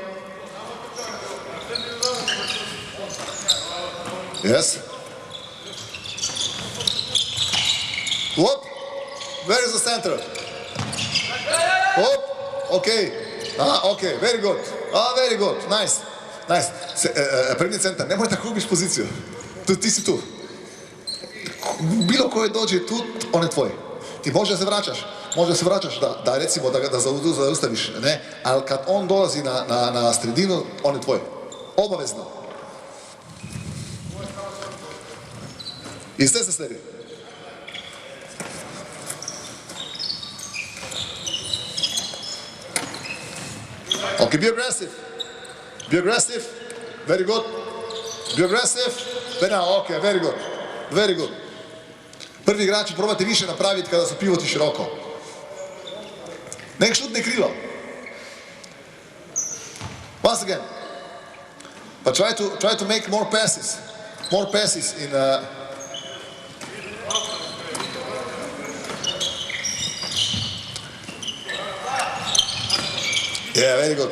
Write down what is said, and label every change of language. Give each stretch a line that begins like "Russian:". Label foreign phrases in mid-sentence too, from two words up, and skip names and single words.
English: Yes. Whoop. Where is the center? Whoop. Okay. Okay, very good. Very good. Nice. Nice.
Serbian: Prednji centar, nemoj da gubiš poziciju. Ti si tu. Bilo koje dođe tu, on je tvoj. Ti možda se vraćaš, da recimo da ga zaustaviš, ne? Ali kad on dolazi na sredinu, on je tvoj. Obavezno. I sve se sledi.
English: Okay, be aggressive. Be aggressive. Very good. Be aggressive. Okay, very good. Very good.
Serbian: Prvi igrači probate više napraviti kada su pivoti široko. Nek šutne krilo.
English: Once again. But try to make more passes. More passes in Yeah, very good.